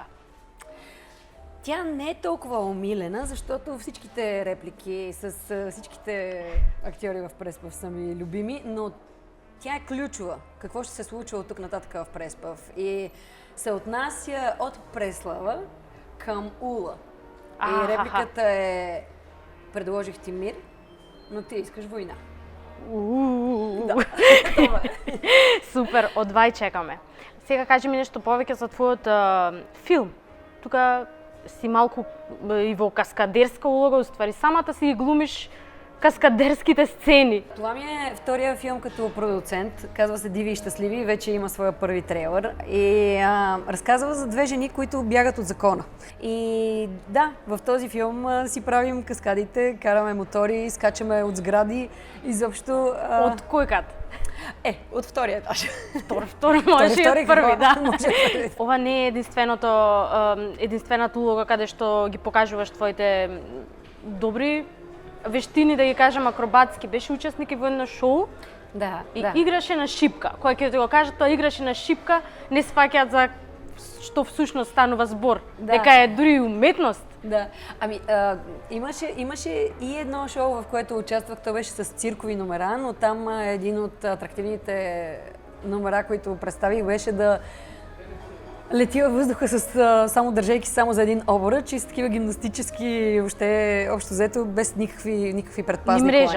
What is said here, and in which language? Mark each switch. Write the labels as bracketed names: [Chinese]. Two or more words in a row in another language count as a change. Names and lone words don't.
[Bulgarian] Тя не е толкова умилена, защото всичките реплики с всичките актьори в Преспав са ми любими, но тя е ключова. Какво ще се случва от тук нататък в Преспав? И се отнася от Преслава към Ула. И репликата е: предложих ти мир, но ти искаш война. [Macedonian] Супер, одвај чекаме. Сега кажи ми нешто повеќе за твојот филм. Тука си малку и во каскадерска улога, уствари самата си ги глумиш каскадерските сцени. [Bulgarian] Това ми е втория филм като продуцент. Казва се Диви и щастливи, вече има своя първи трейлър. И разказва за две жени, които бягат от закона. И да, в този филм си правим каскадите, караме мотори, скачаме от сгради. Изобщо... [Macedonian] От кой кат? [Bulgarian] От втория етаж. [Macedonian] Втори може и от първи, да. Ова не е единствената улога каде што ги покажуваш твоите добри вештини, да ги кажем акробатски. Беше учесник и во едно шоу. Да, и играше на шипка. Кој ќе ти го каже, тоа играше на шипка, не сваќаат за што всушност станува збор. Дека е дури уметност. Да. [Bulgarian] Имаше и едно шоу, в което участвах, то беше с циркови номера, но там един от атрактивните номера, които представих, беше да лети във въздуха само държейки само за един обръч и с такива гимнастически, въобще общо взето, без никакви предпазни